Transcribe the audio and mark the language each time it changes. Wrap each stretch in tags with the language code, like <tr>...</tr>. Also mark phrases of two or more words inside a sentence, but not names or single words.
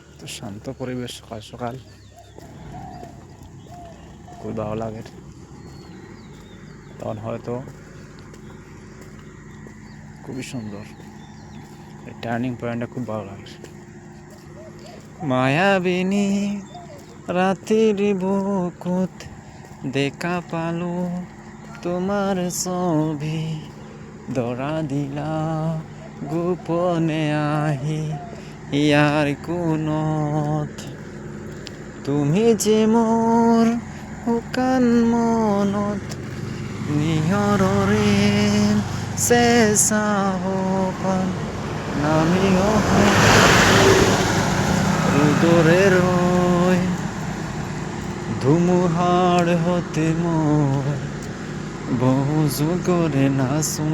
<bn>শান্ত পরিবেশ, সকাল সকাল খুব ভালো লাগে। তখন হয়তো খুবই সুন্দর, এই</bn> <en>turning point</en> <bn>খুব ভালো লাগে।</bn> <as>মায়াবিনী রাতের বুকুত দেখা পালো তোমার ছবি, ধরা দিলা গোপনে আহি ইয়ার কোনত। তুমি যে মোর শুকান মনত নিয়ৰৰে চেঁচা সপোন নামি অহা ৰ'দৰে ৰৈ ধুমুহাৰ হতে মই বহু যুগৰে নাচোন।</as>